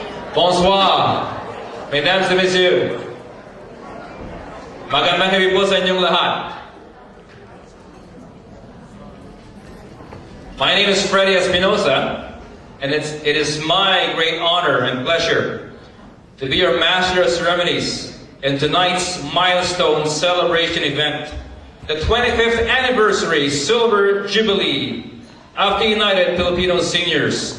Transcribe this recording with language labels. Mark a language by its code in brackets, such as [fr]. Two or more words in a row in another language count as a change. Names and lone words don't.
[fr] Bonsoir, mesdames et messieurs. [tl] Magandang gabi po sa inyong lahat. [en] My name is Freddie Espinosa, and it is my great honor and pleasure to be your Master of Ceremonies in tonight's milestone celebration event, the 25th Anniversary Silver Jubilee of the United Filipino Seniors.